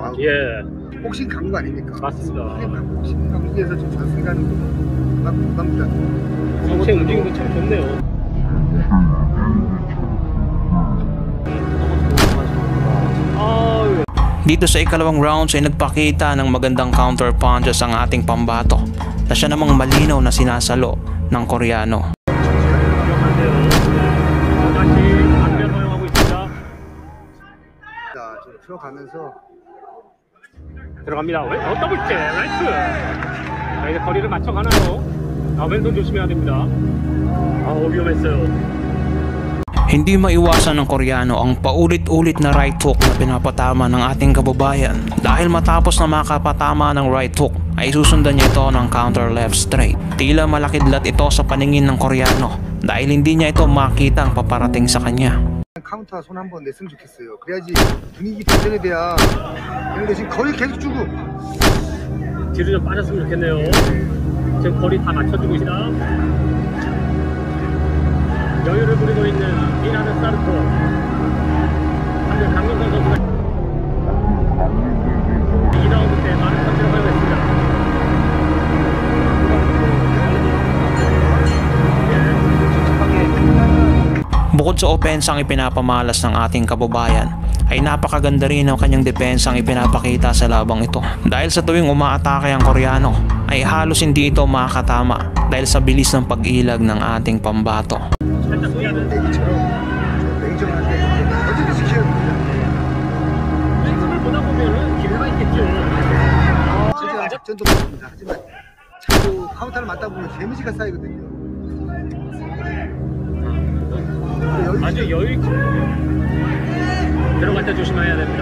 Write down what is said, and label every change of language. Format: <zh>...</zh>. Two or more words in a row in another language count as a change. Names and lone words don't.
<ko>예, 복싱 강국 아닙니까? 맞습니다. 복싱 강국에서 좀 전승하는 건 부담이다. 전체 움직임도 참 좋네요.</ko> <tl>Dito sa ikalawang rounds ay nagpakita ng magandang</tl> <en>counter punches</en> <tl>ang ating pambato na siya namang malinaw na sinasalo ng Koreano.</tl> <ko>들어가면서 들어갑니다. 더블째 라이트. 자, 이제 거리를 맞춰가나요? 왼손 조심해야 됩니다. 위험했어요.</ko> <tl>Hindi maiwasan ng Koreano ang paulit-ulit na</tl> <en>right hook</en> <tl>na pinapatama ng ating kababayan. Dahil matapos na makapatama ng</tl> <en>right hook</en> <tl>ay susundan niya ito ng</tl> <en>counter left straight.</en> <tl>Tila malakidlat ito sa paningin ng Koreano dahil hindi niya ito makita ang paparating sa kanya.</tl> <ko>카운터 손 한번 냈으면 좋겠어요. 그래야지 분위기 반전이 돼야. 그런데 지금 거리 계속 주고 뒤로 좀 빠졌으면 좋겠네요. 지금 거리 다 맞춰주고 있다. 여유를 부리고 있는 미나는 사르코. 방금 강민선 선수가 2라운드 때 많은 펀치를 허용했습니다.</ko> <tl>Bukod sa opensang ipinapamalas ng ating kababayan, ay napakaganda rin ang kanyang depensang ipinapakita sa labang ito. Dahil sa tuwing umaatake ang Koreano, ay halos hindi ito makakatama dahil sa bilis ng pag-ilag ng ating pambato.</tl> <ko>작전도 맞습니다. 하지만 자꾸 카운터를 맞다 보면 데미지가 쌓이거든요. 아주 여유있게 들어갈 때 조심해야 됩니다.</ko>